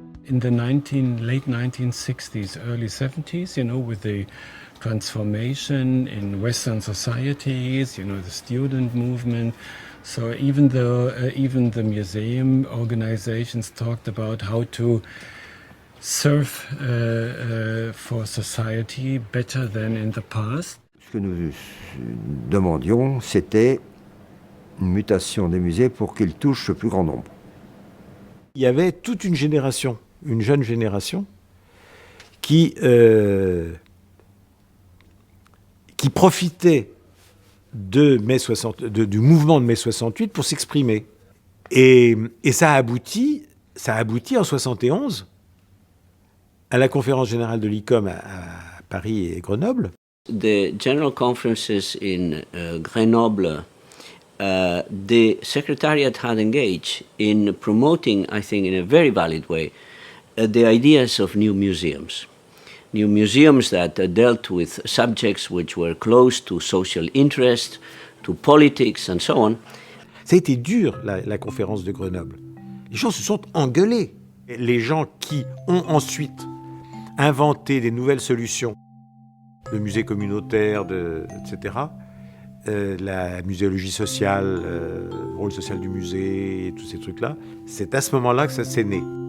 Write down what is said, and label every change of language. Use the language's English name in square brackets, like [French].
[English] In the late 1960s, early 70s, with the transformation in Western societies, the student movement. So even the museum organizations talked about how to serve for society better than in the past. [French] Ce que nous demandions, c'était une mutation des musées pour qu'ils touchent le plus grand nombre. Il y avait toute une génération, une jeune génération, qui profitait du mouvement de mai 68 pour s'exprimer. Et ça a abouti en 71 à la conférence générale de l'ICOM à Paris et Grenoble. [English] The general conferences in Grenoble, the Secretariat had engaged in promoting, I think in a very valid way, the ideas of new museums. New museums that dealt with subjects which were close to social interest, to politics and so on. [French] Ça a été dur, la conférence de Grenoble. Les gens se sont engueulés. Les gens qui ont ensuite inventé des nouvelles solutions, le musée communautaire, etc., la muséologie sociale, le rôle social du musée, et tous ces trucs-là, c'est à ce moment-là que ça s'est né.